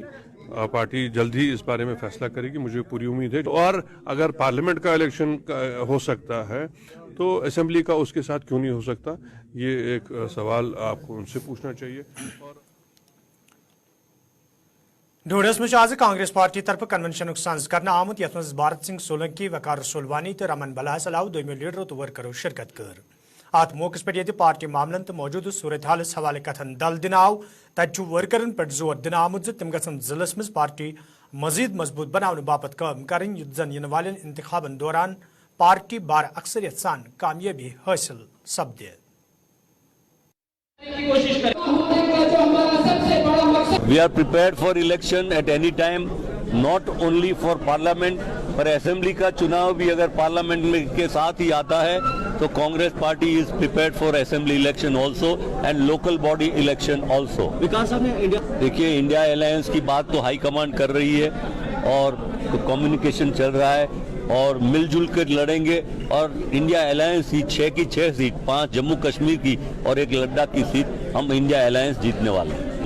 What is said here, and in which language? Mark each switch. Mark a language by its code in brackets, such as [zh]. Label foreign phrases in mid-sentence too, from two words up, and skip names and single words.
[hi] पार्टी जल्द ही इस बारे में फैसला करेगी, मुझे पूरी उम्मीद है। और अगर पार्लियामेंट का इलेक्शन हो सकता है तो असेंबली का उसके साथ क्यों नहीं हो सकता, ये एक सवाल आपको उनसे पूछना चाहिए। [ks] ढोडस में आज कांग्रेस पार्टी तरफ कन्वेंशन सांझ करना आमुत यथ मज भारत सिंह सोलंकी, वकार रसूलवानी तो रमन बलाह सलाह दोमो लीडरों तो वर्करों शिरकत कर। अत मौके पे ये पार्टी मामलन तो मौजूद सूरत हालस हवाले कथन दल दिन आव तत वर्करन पे जोर दिन आमुत तम गन जिलस मज पार्टी मजीद मजबूत बनाने बापत काम करें युत जन इन वाले इंतखाबन दौरान पार्टी बार अक्सरियत सान कामयाबी हासिल सपदे। [en] We are prepared for election at any time, not only for parliament, [hi] पर असेंबली का चुनाव भी अगर पार्लियामेंट में के साथ ही आता है तो कांग्रेस पार्टी [en] is prepared for assembly election also and local body election also. [hi] विकास साहब ने देखिए, इंडिया अलायंस की बात तो [en] high command [hi] कर रही है और कम्युनिकेशन चल रहा है और मिलजुल कर लड़ेंगे और इंडिया अलायंस की 6 की 6 सीट, 5 जम्मू कश्मीर की और 1 लद्दाख की सीट हम इंडिया अलायंस जीतने वाले हैं।